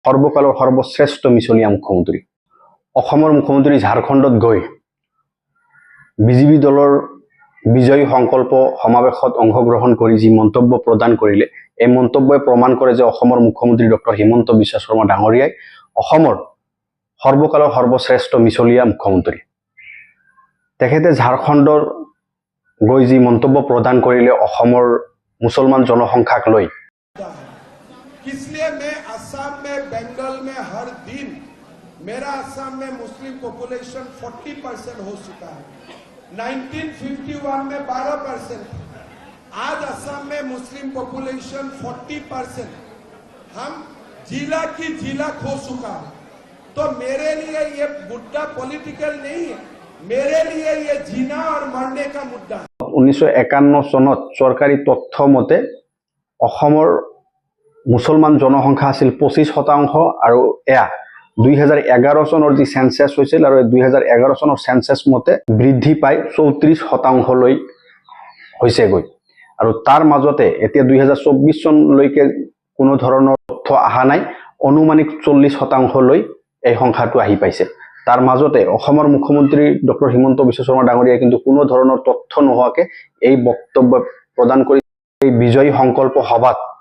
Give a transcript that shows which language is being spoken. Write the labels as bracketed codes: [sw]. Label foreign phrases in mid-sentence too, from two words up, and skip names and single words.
[as] সৰ্বকালৰ সৰ্বশ্ৰেষ্ঠ মিছলীয়া মুখ্যমন্ত্ৰী অসমৰ মুখ্যমন্ত্ৰী ঝাৰখণ্ডত গৈ বিজেপি দলৰ বিজয় সংকল্প সমাৱেশত অংশগ্ৰহণ কৰি যি মন্তব্য প্ৰদান কৰিলে এই মন্তব্যই প্ৰমাণ কৰে যে অসমৰ মুখ্যমন্ত্ৰী ডক্টৰ হিমন্ত বিশ্ব শৰ্মা ডাঙৰীয়াই অসমৰ সৰ্বকালৰ সৰ্বশ্ৰেষ্ঠ মিছলীয়া মুখ্যমন্ত্ৰী তেখেতে ঝাৰখণ্ডৰ গৈ যি মন্তব্য প্ৰদান কৰিলে অসমৰ মুছলমান জনসংখ্যাক লৈ [hi] इसलिए मैं असम में बंगाल में हर दिन मेरा असम में [en] Muslim population [hi] 40% हो चुका है 1951 में 12% आज असम में [en] Muslim population [hi] 40% हम जिला की जिला खो चुका है तो मेरे लिए ये मुद्दा पॉलिटिकल नहीं है मेरे लिए ये जीना और मरने का मुद्दा है [as] 1951 চনত চৰকাৰী তথ্য মতে অসমৰ মুছলমান জনসংখ্যা আছিল 25% আৰু এয়া 2011 চনৰ যি সেন্সাস হৈছিল আৰু 2011 চনৰ সেন্সাস মতে বৃদ্ধি পাই 34% লৈ হৈছে গৈ আৰু তাৰ মাজতে এতিয়া 2024 চনলৈকে কোনো ধৰণৰ তথ্য আহা নাই অনুমানিক 40% লৈ এই সংখ্যাটো আহি পাইছে তাৰ মাজতে অসমৰ মুখ্যমন্ত্ৰী ডক্টৰ হিমন্ত বিশ্ব শৰ্মা ডাঙৰীয়াই কিন্তু কোনো ধৰণৰ তথ্য নোহোৱাকে এই বক্তব্য প্ৰদান কৰি এই বিজয় সংকল্প সভাত